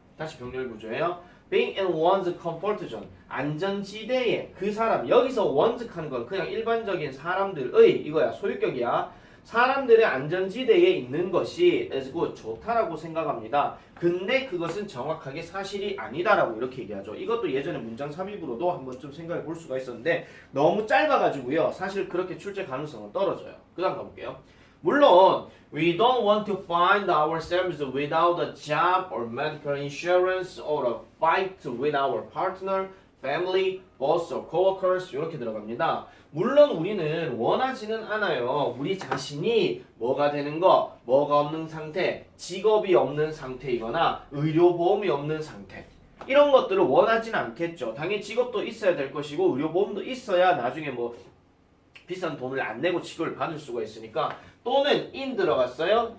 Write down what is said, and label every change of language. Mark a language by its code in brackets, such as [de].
[ko] 다시 병렬 구조예요. [en] being in one's comfort zone, [ko] 안전지대에 그 사람, 여기서 one's 하는 건 그냥 일반적인 사람들의 이거야, 소유격이야. 사람들의 안전지대에 있는 것이 [en] is good, [ko] 좋다라고 생각합니다. 근데 그것은 정확하게 사실이 아니다라고 이렇게 얘기하죠. 이것도 예전에 문장 삽입으로도 한번 좀 생각해 볼 수가 있었는데 너무 짧아가지고요. 사실 그렇게 출제 가능성은 떨어져요. 그 다음 가볼게요. [en] 물론 we don't want to find ourselves without a job or medical insurance or a fight with our partner, family, boss or coworkers [ko] 이렇게 들어갑니다. 물론 우리는 원하지는 않아요. 우리 자신이 뭐가 되는 거, 뭐가 없는 상태, 직업이 없는 상태이거나 의료보험이 없는 상태. 이런 것들을 원하진 않겠죠. 당연히 직업도 있어야 될 것이고 의료보험도 있어야 나중에 뭐 비싼 돈을 안 내고 치료를 받을 수가 있으니까 또는 in 들어갔어요.